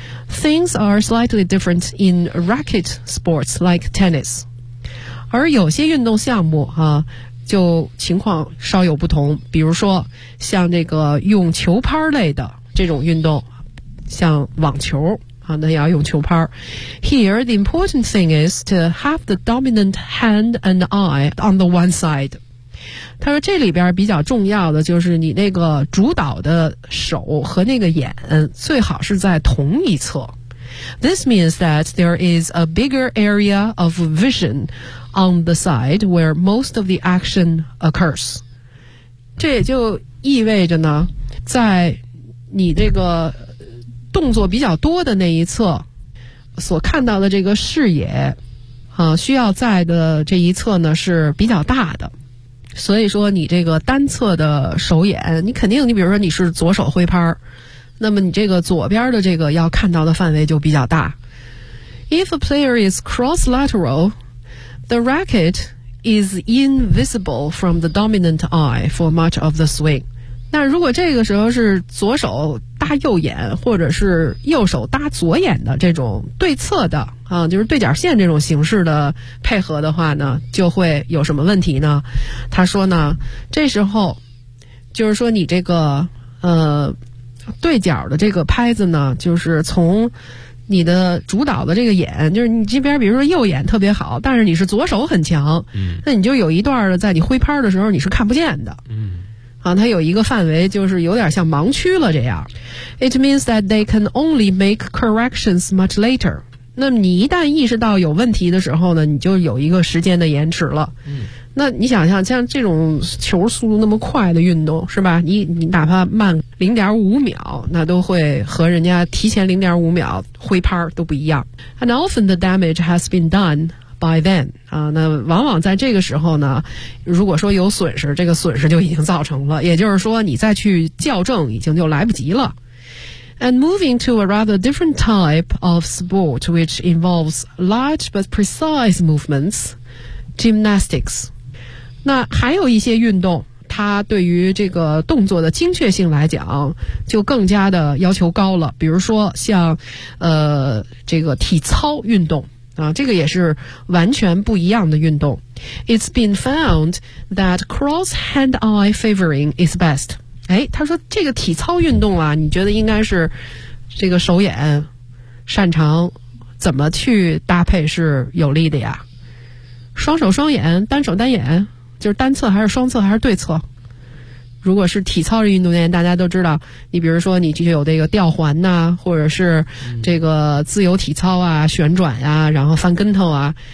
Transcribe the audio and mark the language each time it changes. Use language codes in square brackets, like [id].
[en] Things are slightly different in racket sports like tennis. [zh] 而有些运动项目啊，就情况稍有不同，比如说像这个用球拍类的这种运动，像网球。好，那也要用球拍。 [en] Here, the important thing is to have the dominant hand and eye on the one side. [zh] 他说这里边比较重要的就是你那个主导的手和那个眼最好是在同一侧。 [en] This means that there is a bigger area of vision on the side where most of the action occurs. [zh] 这也就意味着呢，在你这个动作比较多的那一侧所看到的这个视野啊，需要在的这一侧呢是比较大的，所以说你这个单侧的手眼，你肯定你比如说你是左手挥拍，那么你这个左边的这个要看到的范围就比较大。 [en] If a player is cross-lateral, the racket is invisible from the dominant eye for much of the swing. [zh] 那如果这个时候是左手搭右眼或者是右手搭左眼的这种对侧的啊，就是对角线这种形式的配合的话呢，就会有什么问题呢？他说呢，这时候就是说你这个对角的这个拍子呢，就是从你的主导的这个眼，就是你这边比如说右眼特别好，但是你是左手很强，嗯，那你就有一段的在你挥拍的时候你是看不见的，嗯啊，它有一个范围就是有点像盲区了这样。 [en] It means that they can only make corrections much later. [zh] 那么你一旦意识到有问题的时候呢，你就有一个时间的延迟了。嗯，那你想想像这种球速度那么快的运动是吧，你哪怕慢 0.5 秒那都会和人家提前 0.5 秒挥拍都不一样。 [en] And often the damage has been done by then. [zh] 啊，那往往在这个时候呢，如果说有损失，这个损失就已经造成了，也就是说你再去校正已经就来不及了。 [en] And moving to a rather different type of sport which involves large but precise movements, gymnastics. [zh] 那还有一些运动它对于这个动作的精确性来讲就更加的要求高了，比如说像这个体操运动啊，这个也是完全不一样的运动。 [en] It's been found that cross hand-eye favoring is best. [zh] 哎，他说这个体操运动啊，你觉得应该是这个手眼擅长怎么去搭配是有利的呀？双手双眼，单手单眼，就是单侧还是双侧还是对侧？如果是体操运动员，大家都知道，你比如说你就有这个吊环呐、啊，或者是这个自由体操啊、旋转呀、啊，然后翻跟头啊。